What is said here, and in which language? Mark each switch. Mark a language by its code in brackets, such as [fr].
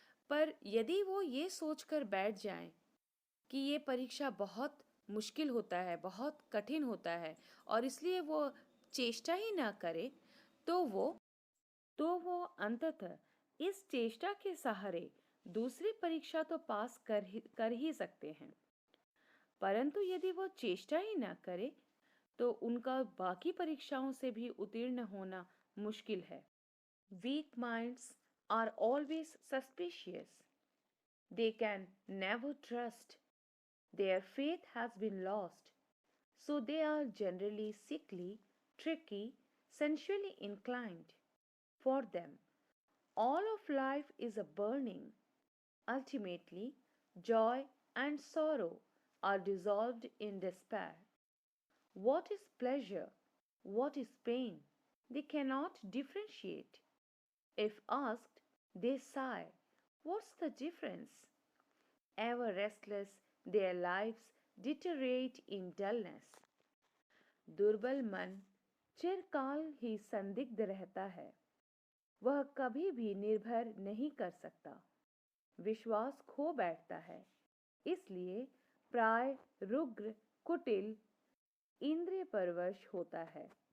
[hi] पर यदि वो ये सोचकर बैठ जाएं कि ये परीक्षा बहुत मुश्किल होता है, बहुत कठिन होता है और इसलिए वो चेष्टा ही ना करे, तो वो अंततः इस चेष्टा के सहारे दूसरी परीक्षा तो पास कर ही सकते हैं। परंतु यदि वो चेष्टा ही ना करे तो उनका बाकी परीक्षाओं से भी उत्तीर्ण होना मुश्किल है। [en] Weak minds are always suspicious. They can never trust. Their faith has been lost, so they are generally sickly, tricky, sensually inclined. For them, all of life is a burning. Ultimately, joy and sorrow are dissolved in despair. What is pleasure? What is pain? They cannot differentiate. If asked, they sigh. What's the difference? Ever restless, their lives deteriorate in dullness. [hi] दुर्बल मन चिरकाल ही संदिग्ध रहता है। वह कभी भी निर्भर नहीं कर सकता, विश्वास खो बैठता है, इसलिए प्राय रुग्र, कुटिल, इंद्रिय परवश होता है।